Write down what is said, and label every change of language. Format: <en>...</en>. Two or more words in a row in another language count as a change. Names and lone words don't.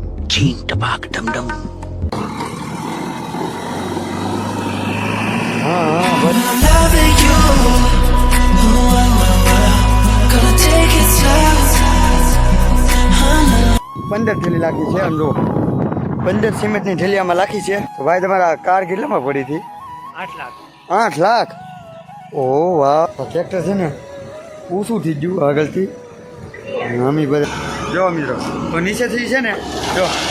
<hi>चीन टपाक डम डम। हाँ हाँ बस</hi> <en>Loving you. Gonna take it slow.</en> <gu>15 થેલી લાખી છે આમ જો 15 સિમેન્ટની થેલી આમાં લાખી છે તો ભાઈ તમારા કાર કેટલામાં પડી હતી 8 લાખ 8 લાખ ઓહ વાહ ટ્રેક્ટર છે ને ઊંચું થઈ ગયું આગળથી અમી બધા જો મિત્રો તો નીચેથી છે ને જો</gu>